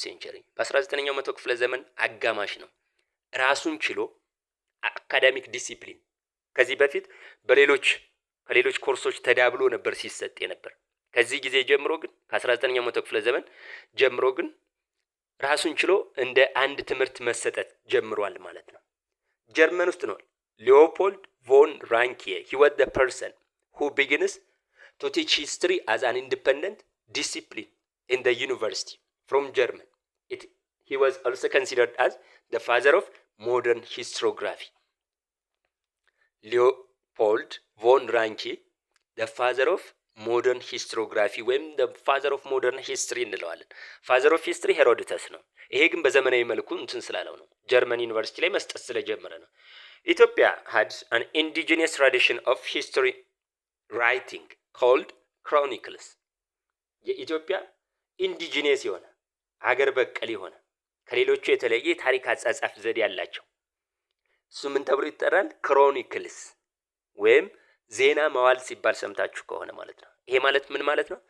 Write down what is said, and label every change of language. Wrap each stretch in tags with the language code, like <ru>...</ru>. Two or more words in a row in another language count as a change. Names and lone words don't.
<am>ሴንቸሪ። በ19ኛው መቶ ክፍለ ዘመን አጋማሽ ነው ራሱን ችሎ አካዳሚክ ዲሲፕሊን። ከዚህ በፊት ከሌሎች ኮርሶች ተዳብሎ ነበር ሲሰጥ የነበር። ከዚህ ጊዜ ጀምሮ ግን ከ19ኛው መቶ ክፍለ ዘመን ጀምሮ ግን ራሱን ችሎ እንደ አንድ ትምህርት መሰጠት ጀምሯል ማለት ነው። ጀርመን ውስጥ ነው ሊዮፖልድ ቮን ራንኪየ</am> <en>he was the person who begins to teach history as an independent discipline in the university from German. He was also considered as the father of modern historiography.</en> <am>ሊዮፖልድ ቮን ራንኬ</am> <en>father of modern historiography</en> <am>ወይም</am> <en>father of modern history</en> <am>እንለዋለን።</am> <en>father of history</en> <am>ሄሮዶተስ ነው። ይሄ ግን በዘመናዊ መልኩ እንትን ስላለው ነው፣ ጀርመን ዩኒቨርሲቲ ላይ መስጠት ስለጀመረ ነው። ኢትዮጵያ</am> <en>had an indigenous tradition of history writing called chronicles።</en> <am>የኢትዮጵያ ኢንዲጂነስ የሆነ አገር በቀል የሆነ ከሌሎቹ የተለየ የታሪክ አጻጻፍ ዘዴ ያላቸው እሱ ምን ተብሎ ይጠራል? ክሮኒክልስ ወይም ዜና መዋል ሲባል ሰምታችሁ ከሆነ ማለት ነው። ይሄ ማለት ምን ማለት ነው?</am>